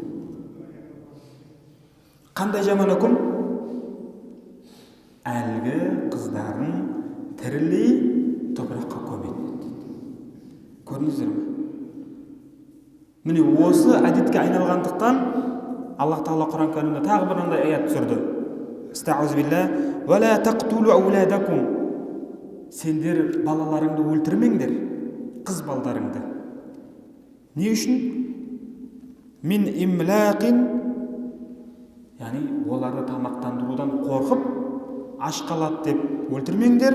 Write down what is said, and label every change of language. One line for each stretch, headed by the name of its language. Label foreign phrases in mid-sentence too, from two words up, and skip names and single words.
Kazakh: Қандай жаман үкім? Әлгі қыздарын тірілей топыраққа көмеді дейді. Көрдіңіздер ме? Міне осы әдетке айналғандықтан Аллах Тағала Құран кәрімде тағы бір андай аят түсірді.
Arabic: أستعيذ بالله ولا تقتلوا أولادكم.
Kazakh: Сендер балаларыңды өлтірмеңдер, қыз балдарыңды. Не үшін?
Arabic: من إملاق.
Kazakh: Яғни оларды тамақтандырудан қорқып, аш қалады деп өлтірмеңдер.